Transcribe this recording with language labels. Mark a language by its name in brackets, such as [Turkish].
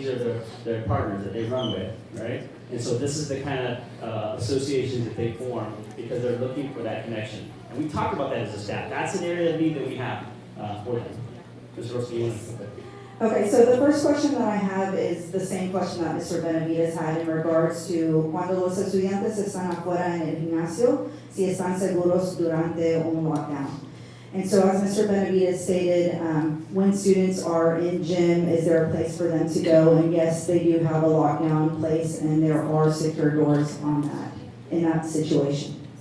[English] These are their partners that they run with, right? And so this is the kind of associations that they form because they're looking for that connection. And we talk about that as a staff. That's an area of need that we have for them. Mr. Roski, you want to Okay, so the first question that I have is the same question that Mr. [Spanish] Benavides [English] had in regards to [Spanish] cuando los estudiantes están afuera en el gimnasio, si están seguros durante un lockdown. [English] And so as Mr. Benavides stated, when students are in gym, is there a place for them to go? And yes, they do have a lockdown place and there are secure doors on that, in that situation.